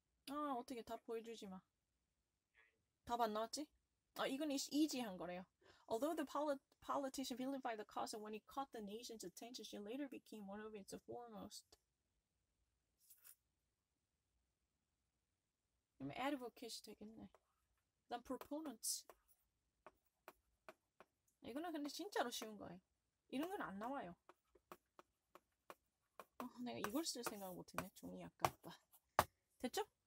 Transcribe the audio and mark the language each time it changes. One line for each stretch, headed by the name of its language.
Korean: 아, 어떻게 답 보여주지 마. 답 안 나왔지? 아, 이건 easy한 거래요.
English: Although the politician vilified the cause and when he caught the nation's attention, she later became one of its foremost.
Korean: 그럼 advocates 되겠네. 난 proponents. 이거는 근데 진짜로 쉬운 거예요. 이런 건 안 나와요. 내가 이걸 쓸 생각을 못했네. 종이 아깝다. 됐죠?